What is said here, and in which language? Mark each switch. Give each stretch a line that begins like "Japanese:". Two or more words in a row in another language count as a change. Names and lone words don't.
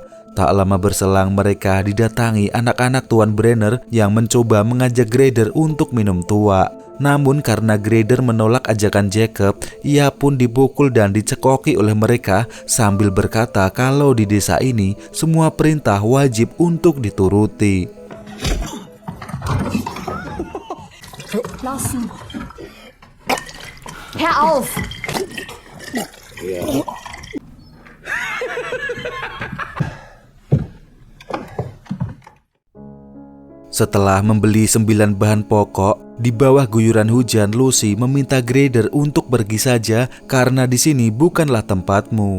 Indonesian: Tak lama berselang mereka didatangi anak-anak Tuan Brenner yang mencoba mengajak Greider untuk minum tua. Namun karena Grader menolak ajakan Jacob, ia pun dipukul dan dicekoki oleh mereka sambil berkata kalau di desa ini semua perintah wajib untuk dituruti.
German: Lassen. Hör auf!
Indonesian: Setelah membeli 9 bahan pokok, di bawah guyuran hujan, Lucy meminta Grader untuk pergi saja karena di sini bukanlah tempatmu.